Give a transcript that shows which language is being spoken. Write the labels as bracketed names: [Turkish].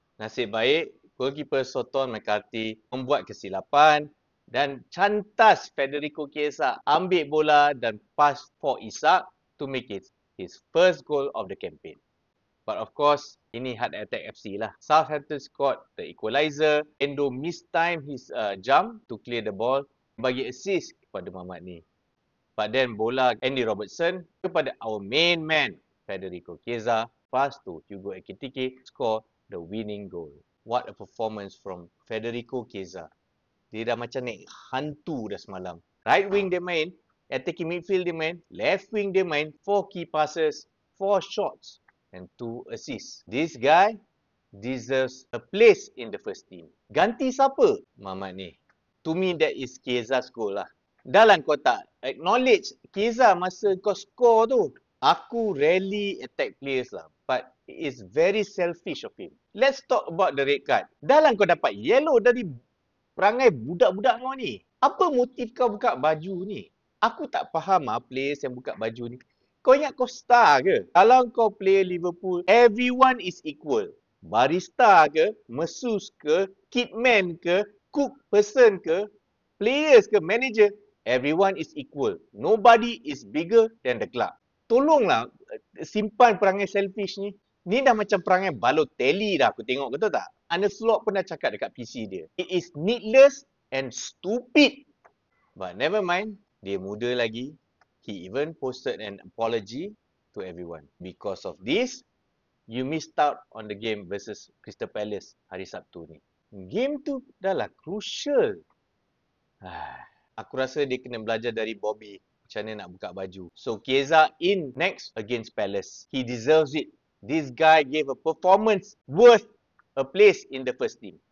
[Malay] Nasib baik, goalkeeper Soton McCarthy membuat kesilapan dan cantas Federico Chiesa ambil bola dan pass for Isak to make it his first goal of the campaign. But of course, ini Heart Attack FC lah. [English] Southampton scored the equalizer. Endo mistime his jump to clear the ball. [Malay] Bagi assist kepada Mamat ni. [English] But then bola Andy Robertson kepada our main man, Federico Chiesa. Pass to Hugo Ekitike, score the winning goal. What a performance from Federico Chiesa. [Malay] Dia dah macam naik hantu dah semalam. [English] Right wing dia main, attacking midfield dia main, left wing dia main, 4 key passes, 4 shots and 2 assists. This guy deserves a place in the first team. Ganti siapa? Mamat ni. [Malay] To me, that is Chiesa's goal lah. Dalam kau tak acknowledge Chiesa masa kau score tu, aku rarely attack players lah. [English] But it is very selfish of him. Let's talk about the red card. [Malay] Dalam kau dapat yellow dari perangai budak-budak kau ni. Apa motif kau buka baju ni? Aku tak faham lah players yang buka baju ni. Kau ingat kau star ke? [English] Kalau kau play Liverpool, everyone is equal. Barista ke, mesus ke, kitman ke, cook person ke, players ke, manager, everyone is equal. Nobody is bigger than the club. Tolonglah simpan perangai selfish ni. [Malay] Ni dah macam perangai Balotelli dah aku tengok, betul tak? Arne Slot pernah cakap dekat PC dia. [English] It is needless and stupid. But never mind, dia muda lagi. He even posted an apology to everyone. Because of this, you missed out on the game versus Crystal Palace hari Sabtu ni. [Malay] Game tu dah lah crucial. Aku rasa dia kena belajar dari Bobby macam mana nak buka baju. [English] So Chiesa in next against Palace. He deserves it. This guy gave a performance worth a place in the first team.